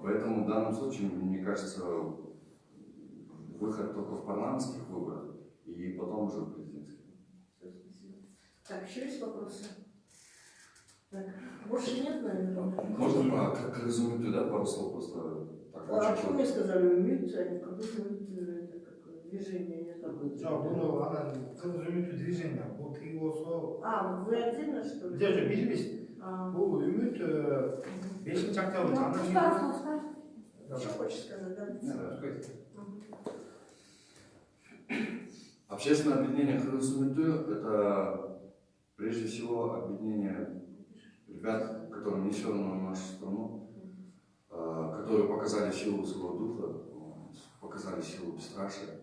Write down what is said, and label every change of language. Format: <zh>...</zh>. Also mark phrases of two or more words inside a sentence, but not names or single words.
<ru>Поэтому в данном случае, мне кажется, выход только в парламентских выборах и потом уже в президентских. Так, еще есть вопросы? Так, больше нет, наверное? Можно как резюме, да, пару слов просто? Так, А что мне сказали, умеют, они как это как движение, я там.</ru> <ky>Кыргыз үмүтү движение, бул тиги болсо.</ky> <ru>А, вы отдельно, что ли?</ru> <ky>Жок, билбейсиз. Бул үмүт 5-нчи октябрь.</ky> <ru>Что хочешь сказать, да? Общественное объединение «Кыргыз-Умиты» — это прежде всего объединение ребят, которые не все равно на нашу страну, которые показали силу своего духа, показали силу бесстрашия.</ru>